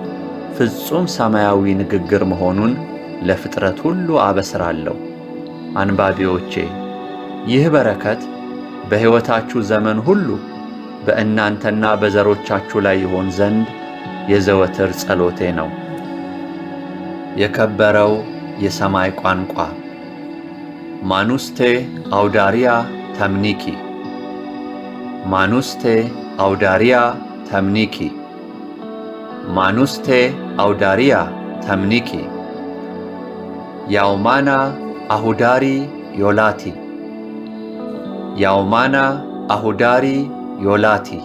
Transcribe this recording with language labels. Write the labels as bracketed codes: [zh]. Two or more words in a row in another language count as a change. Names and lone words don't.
[am] ፍጹም ሰማያዊ ንግግር መሆኑን ለፍጥረት ሁሉ አበስራለሁ። አንባቢዎቼ፣ ይህ በረከት በሕይወታችሁ ዘመን ሁሉ በእናንተና በዘሮቻችሁ ላይ ይሆን ዘንድ የዘወትር ጸሎቴ ነው። የከበረው የሰማይ ቋንቋ ማኑስቴ አውዳሪያ ተምኒኪ፣ ማኑስቴ አውዳሪያ ተምኒኪ፣ ማኑስቴ አውዳሪያ ተምኒኪ፣ ያውማና አሁዳሪ ዮላቲ ያውማና አሁዳሪ ዮላቲ